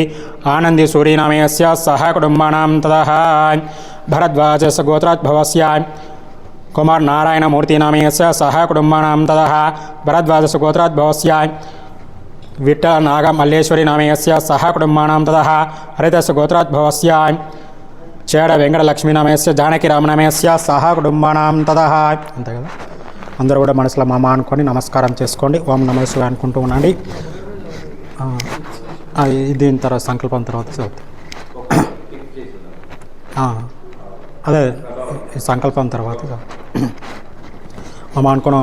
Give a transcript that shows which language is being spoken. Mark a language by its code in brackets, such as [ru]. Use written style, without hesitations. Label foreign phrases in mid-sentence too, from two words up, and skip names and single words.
[sa] आनंदी सूरी नामयस्य सह कुटुम्बानां ततः भरद्वाजस्य गोत्राद्भवस्य कुमार नारायण मूर्ति नामयस्य सह कुटुम्बानां ततः भरद्वाजस्य गोत्राद्भवस्य विठ्ठल नाग मल्लेश्वरी नामयस्य सह कुटुम्बानां ततः हरितस्य गोत्राद्भवस्य चेड वेंकटलक्ष्मी नामयस्य जानकी राम नामयस्य सह कुटुम्बानां ततः. [te] అంతే కదా. అందరూ కూడా మనసులో మామ అనుకొని నమస్కారం చేసుకోండి. ఓం నమః శివాయ అనుకుంటూ ఉండండి. దీని తర్వాత సంకల్పం తర్వాత చదువుతాం. అదే సంకల్పం తర్వాత మమ అనుకున్నాం.